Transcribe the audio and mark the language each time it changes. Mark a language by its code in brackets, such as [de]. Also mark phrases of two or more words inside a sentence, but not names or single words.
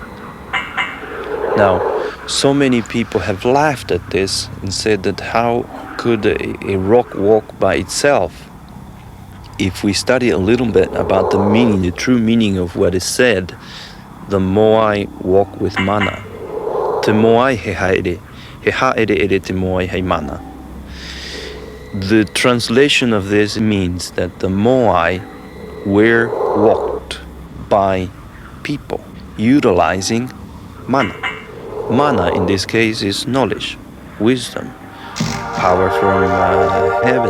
[en] Now, so many people have laughed at this and said that how could a rock walk by itself? If we study a little bit about the meaning, the true meaning of what is said, the moai walk with mana. [rap] Te moai he haere te moai he mana. [en] The translation of this means that the moai were walked by people utilizing mana. Mana in this case is knowledge, wisdom, power from heaven.